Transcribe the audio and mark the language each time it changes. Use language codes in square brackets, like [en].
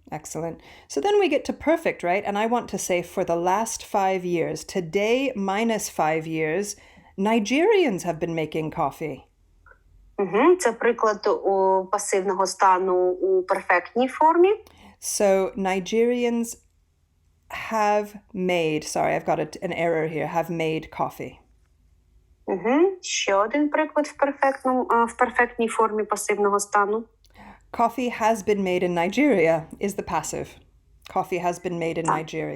[en] Excellent. So then we get to perfect, right? And I want to say for the last 5 years, today minus 5 years, Nigerians have been making coffee. [uk] Це приклад у пасивного стану у перфектній формі. [en] So Nigerians have made, sorry, I've got an error here, have made coffee. [uk] Ще один приклад в перфектній формі пасивного стану. [en] Coffee has been made in Nigeria is the passive. Coffee has been made in Nigeria.